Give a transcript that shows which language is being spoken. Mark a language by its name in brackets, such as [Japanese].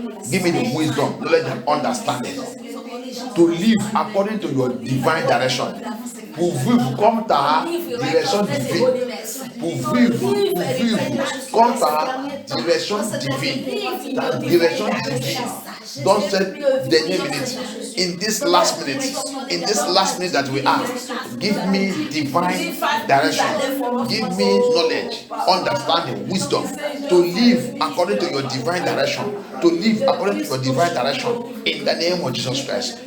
[English] Give me the wisdom, knowledge and understanding to live according to your divine direction. [French] Pour vivre comme ta direction divine. Pour vivre comme ta direction divine. Ta direction divine. Dans cette dernière minute. [English] In this last minute that we are, give me divine direction. Give me knowledge, understanding, wisdom to live according to your divine direction. To live according to your divine direction. In the name of Jesus Christ.